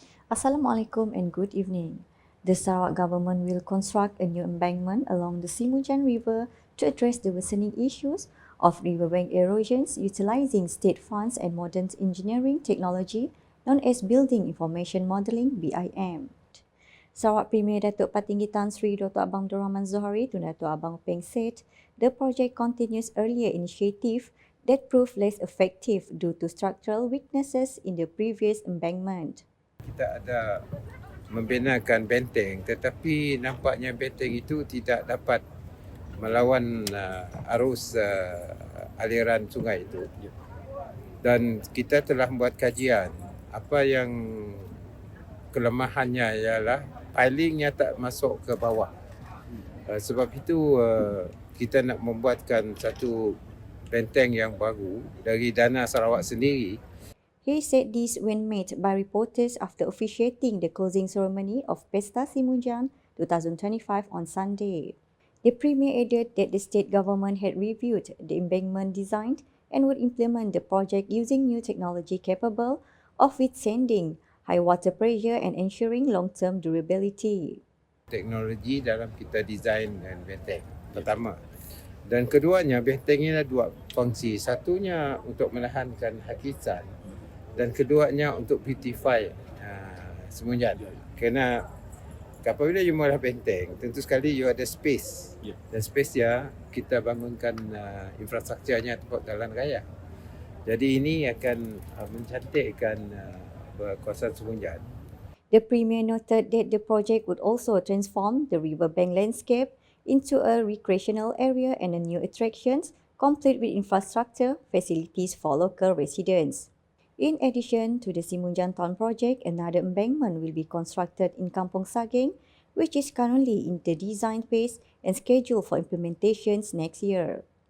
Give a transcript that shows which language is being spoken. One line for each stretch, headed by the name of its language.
English: Assalamualaikum and good evening. The Sarawak government will construct a new embankment along the Simunjan River to address the worsening issues of riverbank erosions utilising state funds and modern engineering technology known as Building Information Modelling (BIM). Sarawak Premier Datuk Patinggi Tan Sri Dr. Abang Abdul Rahman Zohari to Datuk Abang Peng said the project continues earlier initiative that proved less effective due to structural weaknesses in the previous embankment.
Malay: Kita ada membinakan benteng, tetapi nampaknya benteng itu tidak dapat melawan arus aliran sungai itu. Dan kita telah membuat kajian. Apa yang kelemahannya ialah pilingnya tak masuk ke bawah. Sebab itu kita nak membuatkan satu benteng yang baru dari dana Sarawak sendiri.
English: He said this when met by reporters after officiating the closing ceremony of Pesta Simunjan 2025 on Sunday. The Premier added that the state government had reviewed the embankment design and would implement the project using new technology capable of withstanding high water pressure and ensuring long-term durability.
Malay: Teknologi dalam kita desain dan benteng, pertama. Dan keduanya, benteng ini ada dua fungsi. Satunya untuk menahankan hakikat dan keduanya untuk
English: beautify
Malay: Simunjan. Kerana apabila you malah benteng, tentu sekali you ada space. Dan space ya kita bangunkan infrastrukturnya tempat jalan raya. Jadi ini akan mencantikkan kawasan Simunjan.
English: The Premier noted that the project would also transform the riverbank landscape into a recreational area and a new attractions, complete with infrastructure facilities for local residents. In addition to the Simunjan Town project, another embankment will be constructed in Kampung Saging, which is currently in the design phase and scheduled for implementations next year.